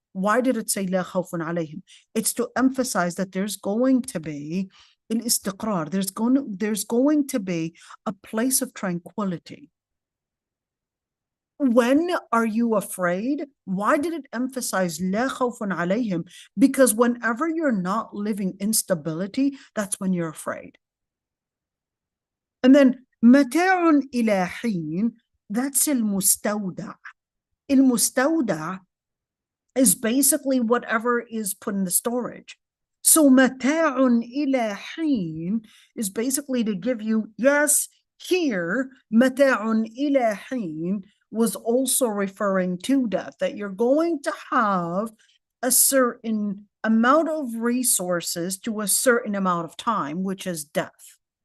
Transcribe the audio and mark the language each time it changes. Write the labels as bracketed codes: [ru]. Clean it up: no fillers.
[en] Why did it say [ar] لا خوف عليهم? [en] It's to emphasize that there's going to be al-istiqrar, there's going to be a place of tranquility. When are you afraid? Why did it emphasize [ar] لا خوف عليهم? [en] Because whenever you're not living in stability, that's when you're afraid. And then [ar] متاع إلى حين, [en] that's المستودع. المستودع is basically whatever is put in the storage. So [ar] متاع إلى حين [en] is basically to give you, yes, here متاع إلى حين was also referring to death, that you're going to have a certain amount of resources to a certain amount of time, which is death.